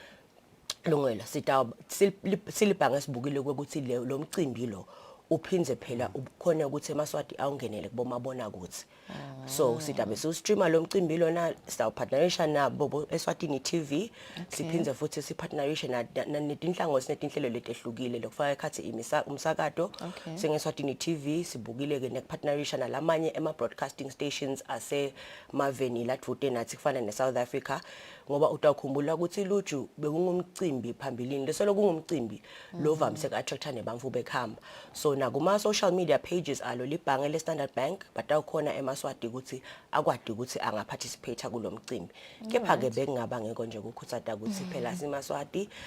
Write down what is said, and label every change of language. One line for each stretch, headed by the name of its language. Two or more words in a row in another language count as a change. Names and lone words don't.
Swati: lungela silibhange sibukile ukuthi lo mcimbi lo uphinze phela ukhona ukuthi eMaswati awungenele kubomabona kuthi so sitabe streamer lo mcimbi lona sitawupartnerisha nabo Eswatini TV siphinze futhi sipartnerisha netinhlangothi netinhlelo letehlukile lokufaka ekhathi umsakato sengeSwatini TV sibukile ke nepartnerisha nalamanye ema
English: broadcasting stations
Swati: ase maveni ladvute nathi kufana neSouth Africa ngoba utawukhumbula ukuthi luju bekungumcimbi phambilini lesolo kungumcimbi lo vamise ku-attracta nebamfu bekhamba so nakuma
English: social media pages
Swati: alo libhange le Standard Bank batawukhona eMaswati ukuthi akwadi ukuthi angaparticipate kulo mcimbi kepha ke bekungaba ngeko nje ukukhuthata ukuthi phela siMaswati